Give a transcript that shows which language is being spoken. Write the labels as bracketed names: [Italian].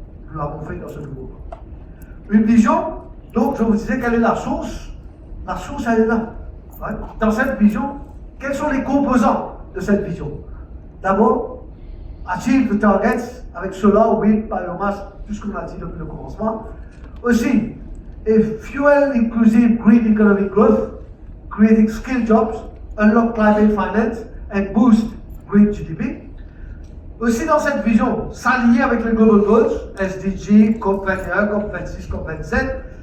[French] Nous l'avons fait dans ce nouveau plan. Une vision, donc je vous disais quelle est la source. La source, elle est là. Ouais. Dans cette vision, quels sont les composants de cette vision? D'abord, [English] achieve the targets, [French] avec cela, wind, biomass, tout ce qu'on a dit depuis le commencement. [English] Aussi, a fuel inclusive green economic growth, creating skill jobs, unlock climate finance, and boost green GDP. [French] Aussi dans cette vision, s'aligner avec les Global Goals, SDG, COP21, COP26, COP27.